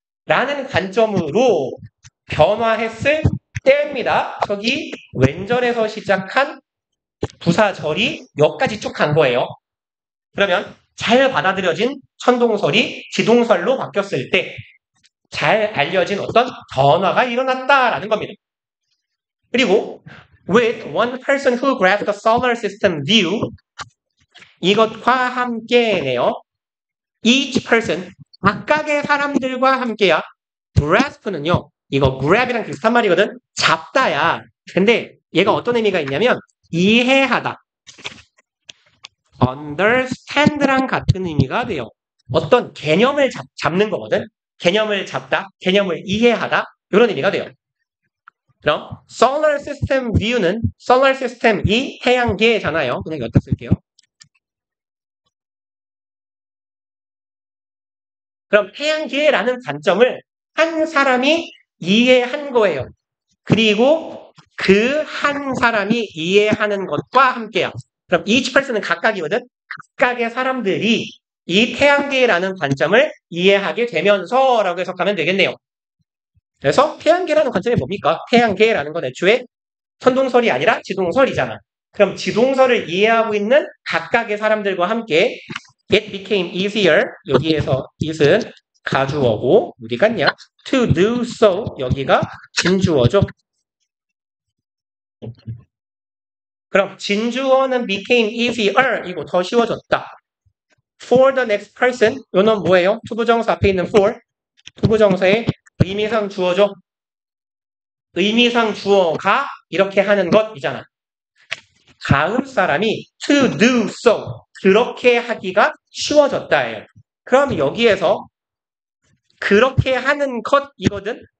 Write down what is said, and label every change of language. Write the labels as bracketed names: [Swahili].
[Korean] 라는 관점으로 변화했을 때입니다. 저기 왼절에서 시작한 부사절이 여기까지 쭉 간 거예요. 그러면 잘 받아들여진 천동설이 지동설로 바뀌었을 때 잘 알려진 어떤 변화가 일어났다라는 겁니다. [English] 그리고 with one person who grasped the solar system view 이것과 함께네요. [Korean] each person 각각의 사람들과 함께야. grasp는요. 이거 grab이랑 비슷한 말이거든. 잡다야. 근데 얘가 어떤 의미가 있냐면 이해하다. understand랑 같은 의미가 돼요. 어떤 개념을 잡는 거거든. 개념을 잡다, 개념을 이해하다 이런 의미가 돼요. 그럼 solar system view는 solar system이 태양계잖아요. 그냥 여기다 쓸게요. 그럼 태양계라는 관점을 한 사람이 이해한 거예요. 그리고 그 한 사람이 이해하는 것과 함께요. 그럼 each person은 각각이거든. 각각의 사람들이 이 태양계라는 관점을 이해하게 되면서라고 해석하면 되겠네요. 그래서 태양계라는 관점이 뭡니까? 태양계라는 건 애초에 선동설이 아니라 지동설이잖아. 그럼 지동설을 이해하고 있는 각각의 사람들과 함께 [English] it became easier [Korean] 여기에서 it은 가주어고 어디 갔냐? [English] to do so 여기가 진주어죠. [Korean] 그럼 진주어는 [English] became easier [Korean] 이거 더 쉬워졌다. [English] for the next person 이건 뭐예요? [Korean] 투부정사 앞에 있는 for 투부정사의 의미상 주어죠. 의미상 주어가 이렇게 하는 것이잖아. 다음 사람이 [English] to do so [Korean] 그렇게 하기가 쉬워졌다예요. 그럼 여기에서 그렇게 하는 것이거든.